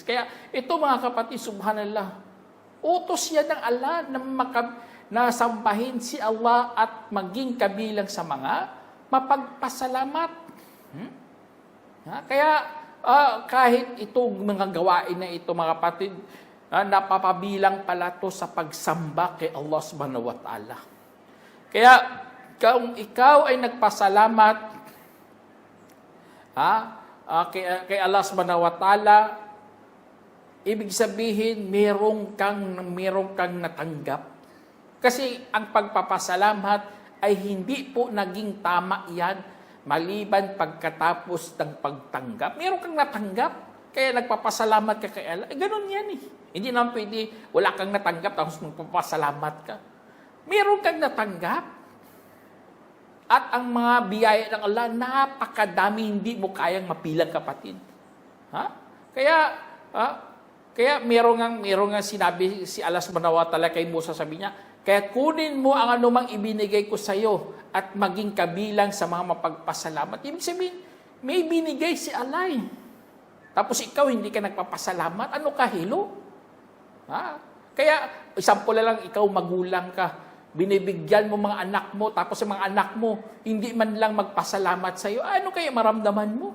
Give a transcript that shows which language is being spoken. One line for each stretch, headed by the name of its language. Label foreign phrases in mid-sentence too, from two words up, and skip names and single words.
Filipino: Kaya ito, mga kapatid, subhanallah, utos yan ng Allah na sambahin si Allah at maging kabilang sa mga mapagpasalamat. Kaya kahit itong mga gawain na ito, mga kapatid, napapabilang pala to sa pagsamba kay Allah
Arabic: سبحانه وتعالى.
Filipino: Kaya kung ikaw ay nagpasalamat kay Allah
Arabic: سبحانه وتعالى,
Filipino: ibig sabihin merong kang natanggap. Kasi ang pagpapasalamat ay hindi po naging tama yan maliban pagkatapos ng pagtanggap. Meron kang natanggap, kaya nagpapasalamat ka kay Allah. Ganun yan eh. Hindi naman pwede, wala kang natanggap, tapos magpapasalamat ka. Meron kang natanggap. At ang mga biyaya ng Allah, napakadami, hindi mo kayang mapilang, kapatid. Kaya merong nga sinabi si Allah
Arabic: سبحانه وتعالى
Filipino: kay Musa, sabi niya, kaya kunin mo ang anumang ibinigay ko sa iyo at maging kabilang sa mga mapagpasalamat. Ibig sabihin, may binigay si Allah. Tapos ikaw hindi ka nagpapasalamat, ano ka, hilo? Kaya, example lang, ikaw magulang ka, binibigyan mo mga anak mo, tapos ang mga anak mo, hindi man lang magpasalamat sa iyo, ano kaya maramdaman mo?